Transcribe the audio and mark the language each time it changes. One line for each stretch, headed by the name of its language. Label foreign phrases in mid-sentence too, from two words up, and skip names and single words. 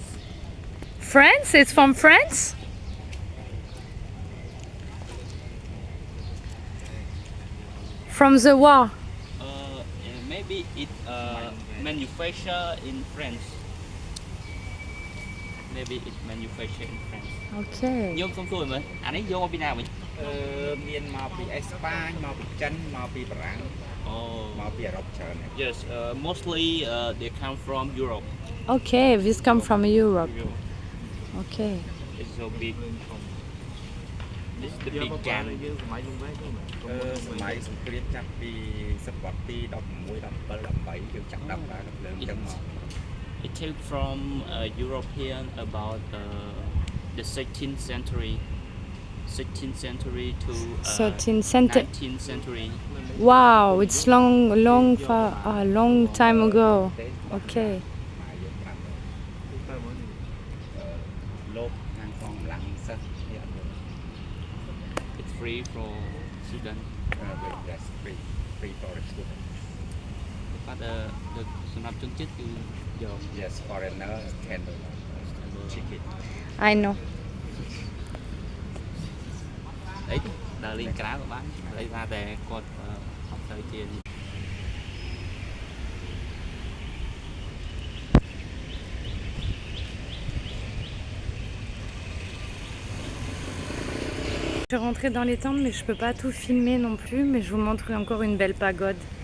English: France? It's from France? From the war. Maybe it manufacture in France. Maybe it manufacture in France. Okay.
Khmer: យកសុំសួរមើលអានេះយកមកពីណាវិញ មានមកពីអេស្ប៉ាញមកពីចិនមកពីបារាំង
English: Oh
Khmer: មកពីអឺរ៉ុបច្រើនណាស់
English: yes mostly they come from Europe. Okay, this come from Europe. Okay. It's so big. This is the big gun.
Khmer: សម័យសង្គ្រាមចាប់ពីសតវត្សទី16 17 18យើងចាប់ដាក់បានលើអញ្ចឹងមក
English: It came from European about the 16th century. 16th century to 13th century. 19th century. Wow, it's long time ago. Okay.
Khmer: លោកខាងកងកម្លាំងសិស្សនេះអត់យល់
English: It's free for students. that's free for the student But the
Khmer: សម្រាប់ជនជាតិគឺយក
English: yes foreigner can check it I know.
Khmer: អីដើរលេងក្រៅក៏បានឥឡូវថាតែគាត់អត់ទៅជា
French: Je suis rentrée dans les temples, mais je peux pas tout filmer non plus, mais je vous montre encore une belle pagode.